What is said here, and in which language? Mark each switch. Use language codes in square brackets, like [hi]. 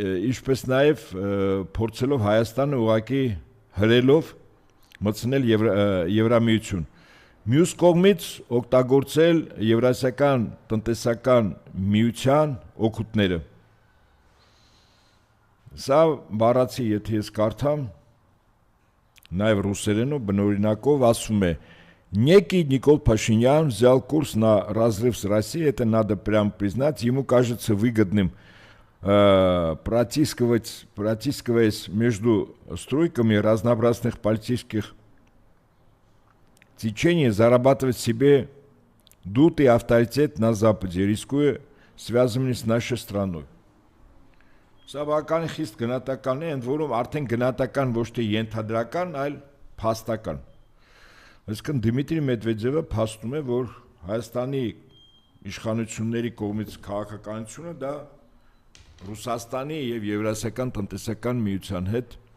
[hy] ինչպես նաեւ փորձելով Հայաստանը ուղղակի հրելով մտցնել Եվրամիություն։ Մյուս կողմից օգտագործել Եվրասիական տնտեսական միության օգուտները։ Սա բառացի, եթե ես կարդամ, նաև ռուսերենով բնօրինակով ասում է. [ru] Некий Никол Пашинян взял курс на разрыв с Россией, это надо прямо признать, ему кажется выгодным протискиваясь между струйками разнообразных политических течений, зарабатывать себе дутый авторитет на Западе, рискуя связанными с нашей страной. [hy] Սա բավական խիստ գնահատական է, ընդ որում արդեն գնահատական ոչ թե ենթադրական, այլ փաստական։ Այսինքն Դմիտրի Մեդվեդևը փաստում է, որ Հայաստանի իշխանությունների կողմից քաղաքականությունը դա Ռուսաստանի եւ Եվրասիական տնտեսական միության հետ